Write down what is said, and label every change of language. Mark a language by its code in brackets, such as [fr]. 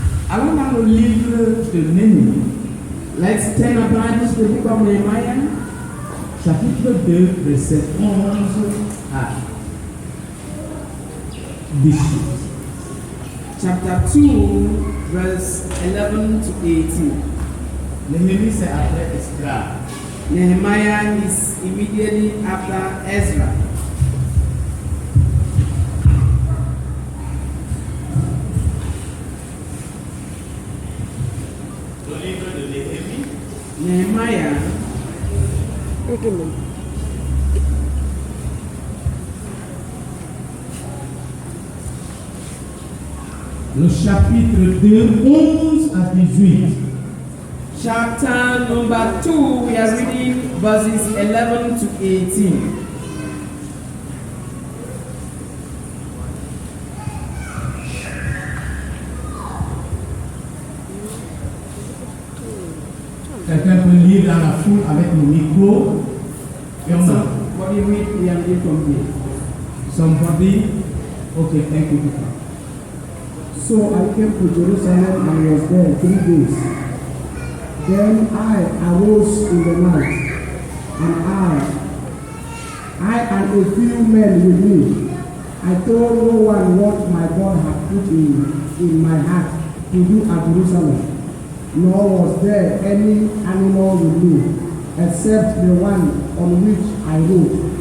[fr] Allons dans le livre de Néhémie, [en] Let's turn our Bibles to the book of Nehemiah, [fr] chapitre 2, verset 11 à 18. [en] chapter 2, verse 11 to 18. [fr] Néhémie, c'est après Esdras. [en] Nehemiah is immediately after Ezra. [fr] Le livre de Néhémie, [en] Nehemiah, [fr] le chapitre 2, 11 à 18. [en] chapter number 2, we are reading verses 11 to 18. [fr] Quelqu'un peut lire dans la foule avec le micro. [en] Somebody read the from here. Somebody? Okay, thank you. So I came to Jerusalem and was there 3 days. Then I arose in the night, and I and a few men with me, I told no one what my God had put in my heart to do at Jerusalem, nor was there any animal with me, except the one on which I rode.